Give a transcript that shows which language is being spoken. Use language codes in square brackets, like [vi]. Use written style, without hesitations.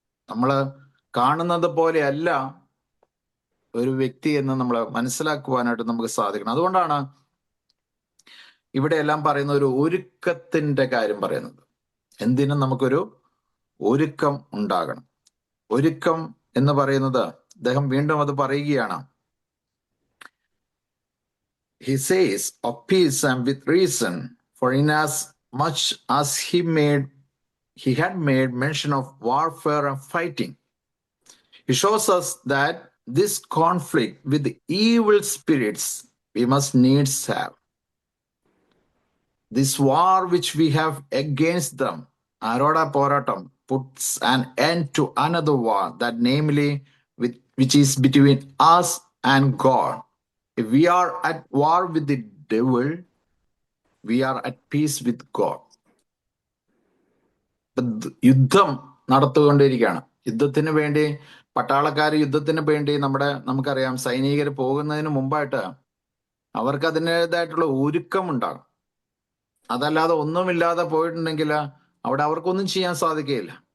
[ml] നമ്മൾ കാണുന്നത് പോലെയല്ല ഒരു വ്യക്തി എന്ന് നമ്മൾ മനസ്സിലാക്കുവാനായിട്ട് നമുക്ക് സാധിക്കണം. അതുകൊണ്ടാണ് ഇവിടെ എല്ലാം പറയുന്ന ഒരു ഒരുക്കത്തിന്റെ കാര്യം പറയുന്നത്. എന്തിനും നമുക്കൊരു ഒരുക്കം ഉണ്ടാകണം. ഒരുക്കം എന്ന് പറയുന്നത് അദ്ദേഹം വീണ്ടും അത് പറയുകയാണ്. [en] He says, of peace and with reason, for inasmuch as he had made mention of warfare and fighting. He shows us that this conflict with the evil spirits we must needs have. This war which we have against them, [ml] Aroda Poratam, [en] puts an end to another war, that namely which is between us and God. If we are at war with the devil, we are at peace with God. [ml] യുദ്ധം നടത്തുകൊണ്ടിരിക്കുകയാണ്. യുദ്ധത്തിന് വേണ്ടി പട്ടാളക്കാർ യുദ്ധത്തിന് വേണ്ടി നമുക്കറിയാം, സൈനികർ പോകുന്നതിന് മുമ്പായിട്ട് അവർക്ക് അതിൻ്റെതായിട്ടുള്ള ഒരുക്കം ഉണ്ടാകും. അതല്ലാതെ ഒന്നുമില്ലാതെ പോയിട്ടുണ്ടെങ്കിൽ അവിടെ അവർക്കൊന്നും ചെയ്യാൻ സാധിക്കുകയില്ല.